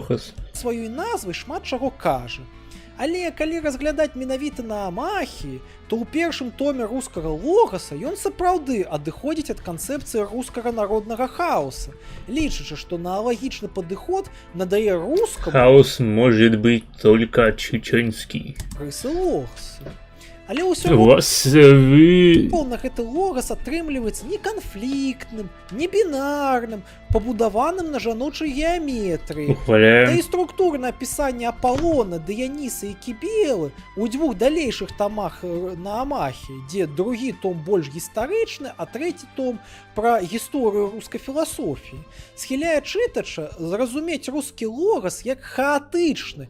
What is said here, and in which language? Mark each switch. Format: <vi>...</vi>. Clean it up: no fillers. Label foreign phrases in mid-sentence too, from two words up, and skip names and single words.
<be>сваёй назвай шмат чаго кажа. Але калі разглядаць менавіта на Амахі, то ў першым томе рускага логаса ён сапраўды адыходзіць ад канцэпцыі рускага народнага хаоса, лічачы, што аналагічны падыход надае рускаму</be> <ru>Хаос может быть только чеченский.</ru> <be>рысы логаса. Але ўсё Вас вы... роўна гэты логас атрымліваецца не канфліктным, не бінарным, пабудаваным на жаночай геаметрыі. Да Ухваляем. і структурнае апісанне Аполлона, Дыяніса і Кібелы ў дзвюх далейшых тамах на Амахі, дзе другі том больш гістарычны, а трэці том пра гісторыю рускай філасофіі, схіляе чытача зразумець рускі логас як хаатычны,</be>